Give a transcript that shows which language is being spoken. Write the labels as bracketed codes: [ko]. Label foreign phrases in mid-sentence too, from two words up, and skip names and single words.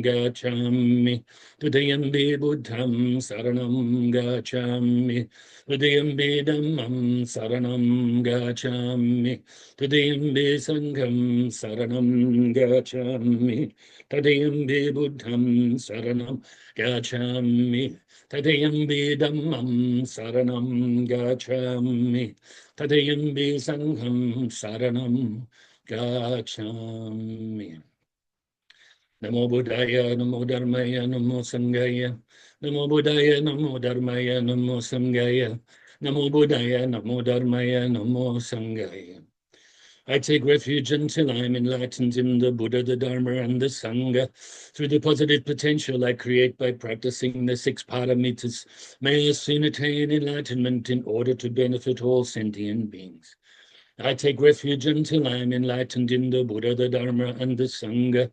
[pi] gacchami, Dutiyampi Buddham saranam gacchami, Dutiyampi Dhammam saranam gacchami, Dutiyampi Sangham saranam gacchami, Dutiyampi Buddham saranam gacchami, Dutiyampi Dhammam saranam gacchami, Tadayambi Sangham saranam gacchami. Namo Buddhaya, Namo Dharmaya, Namo Sanghaya. Namo Buddhaya, Namo Dharmaya, Namo Sanghaya. Namo Buddhaya, Namo Dharmaya, Namo Sanghaya. [en] I take refuge until I'm enlightened in the Buddha, the Dharma, and the Sangha. Through the positive potential I create by practicing the 6 paramitas, may I soon attain enlightenment in order to benefit all sentient beings. I take refuge until I am enlightened in the Buddha, the Dharma, and the Sangha.